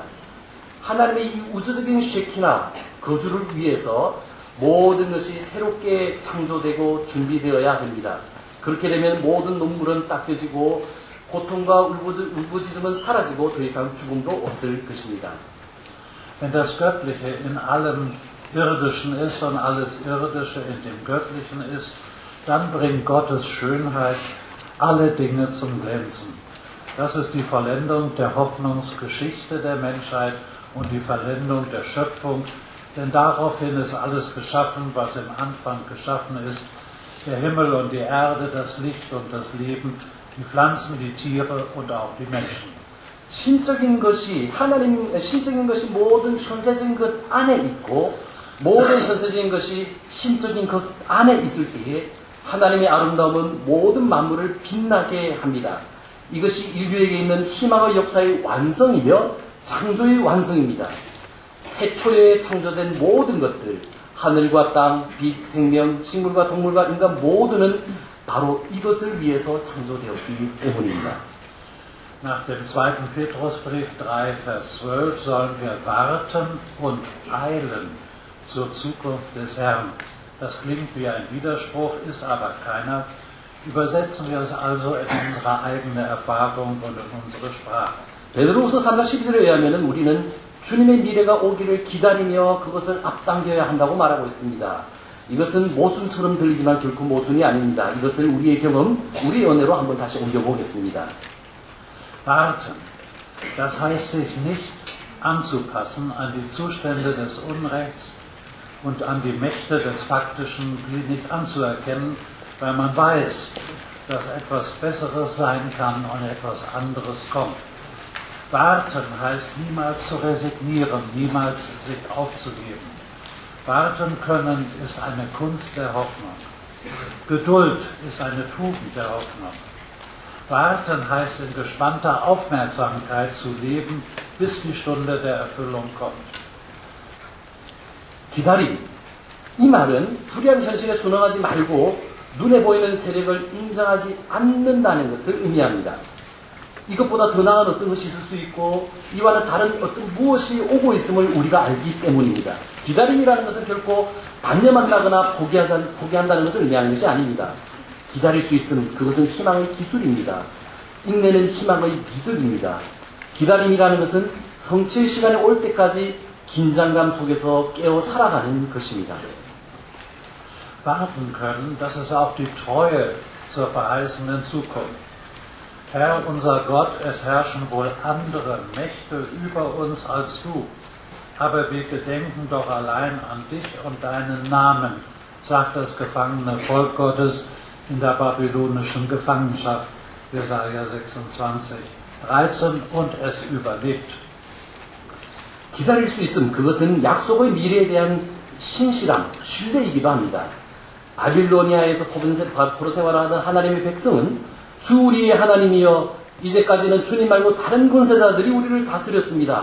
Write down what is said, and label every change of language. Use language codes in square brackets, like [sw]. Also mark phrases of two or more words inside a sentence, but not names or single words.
[ko] 하나님의 이 우주적인 쉐키나 거주를 위해서 모든 것이 새롭게 창조되고 준비되어야 됩니다. 그렇게 되면 모든 눈물은 닦여지고 고통과 울부짖음은 사라지고 더 이상 죽음도 없을 것입니다. [de] Wenn das Göttliche in allem Irdischen ist und alles Irdische in dem Göttlichen ist, dann bringt Gottes Schönheit alle Dinge zum Glänzen. Das ist die Vollendung der Hoffnungsgeschichte der Menschheit und die Vollendung der Schöpfung, denn daraufhin ist alles geschaffen, was im Anfang geschaffen ist. Der Himmel und die Erde, das Licht und das Leben, die Pflanzen, die Tiere und auch die Menschen. [ko] 신적인 것이 신적인 것이 모든 현세적인 것 안에 있고 모든 현세적인 것이 신적인 것 안에 있을 때에 하나님의 아름다움은 모든 만물을 빛나게 합니다. 이것이 인류에게 있는 희망의 역사의 완성이며 창조의 완성입니다. 태초에 창조된 모든 것들, 하늘과 땅, 빛, 생명, 식물과 동물과 인간 모두는 바로 이것을 위해서 창조되었기 때문입니다. [de] Nach dem 2. Petrusbrief 3, Vers 12 sollen wir warten und eilen zur Zukunft des Herrn. Das klingt wie ein Widerspruch, ist aber keiner. Übersetzen wir es also in unsere eigene Erfahrung und in unsere Sprache. [ko] 베드로후서 3장 12절에 의하면 우리는 주님의 미래가 오기를 기다리며 그것을 앞당겨야 한다고 말하고 있습니다. 이것은 모순처럼 들리지만 결코 모순이 아닙니다. 이것을 우리의 경험, 우리의 연애로 한번 다시 옮겨보겠습니다. [de] Warten, das heißt sich nicht anzupassen an die Zustände des Unrechts und an die Mächte des Faktischen, die nicht anzuerkennen, weil man weiß, dass etwas Besseres sein kann und etwas anderes kommt. Warten heißt niemals zu resignieren, niemals sich aufzugeben. Warten können ist eine Kunst der Hoffnung. Geduld ist eine Tugend der Hoffnung. Warten heißt in gespannter Aufmerksamkeit zu leben, bis die Stunde der Erfüllung kommt. [ko] 기다림, 이 말은 불의한 현실에 순응하지 말고 눈에 보이는 세력을 인정하지 않는다는 것을 의미합니다. 이것보다 더 나은 어떤 것이 있을 수 있고 이와는 다른 어떤 무엇이 오고 있음을 우리가 알기 때문입니다. 기다림이라는 것은 결코 단념한다거나 포기한다는 것을 의미하는 것이 아닙니다. 기다릴 수 있음, 그것은 희망의 기술입니다. 인내는 희망의 미덕입니다. 기다림이라는 것은 성취의 시간이 올 때까지 긴장감 속에서 깨어 살아가는 것입니다. [de] Warten können, das ist auch die Treue zur verheißenen Zukunft. Herr, unser Gott, es herrschen wohl andere Mächte über uns als du, aber wir gedenken doch allein an dich und deinen Namen, sagt das gefangene Volk Gottes in der babylonischen Gefangenschaft, Jesaja 26, 13, und es überlebt. [ko] 기다릴 수 있음, 그것은 약속의 미래에 대한 신실함, 신뢰이기도 합니다. 바빌로니아에서 포로 생활하던 하나님의 백성은 주 우리의 하나님이여 이제까지는 주님 말고 다른 군사자들이 우리를 다스렸습니다.